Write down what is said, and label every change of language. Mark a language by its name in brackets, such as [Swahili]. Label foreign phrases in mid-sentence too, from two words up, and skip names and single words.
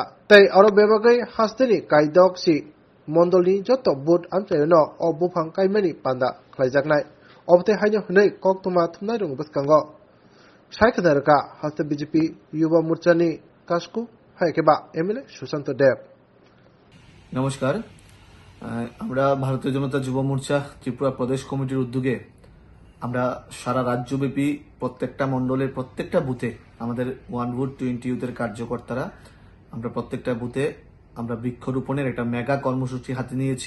[Kok Borok] Tai aro bebagai hasteni kaidok si Mondolni joto bud amchayono o bufang kaimani panda khlaijaknai obte haino hnei koktuma thumnai rung baskango saikhadarka haste BJP Yuba Morchani kasku haikeba MLA Sushant Dev [Bangla] নমস্কার আমরা ভারতীয় জনতা যুব মোর্চা ত্রিপুরা প্রদেশ কমিটির উদ্যোগে আমরা সারা রাজ্যব্যাপী প্রত্যেকটা মণ্ডলের প্রত্যেকটা বুথে আমাদের 1 ভোট 20 ইউথের কার্যকর্তারা আমরা প্রত্যেকটা বুথে আমরা বৃক্ষরোপণের একটা মেগা কর্মসূচি হাতে নিয়েছি।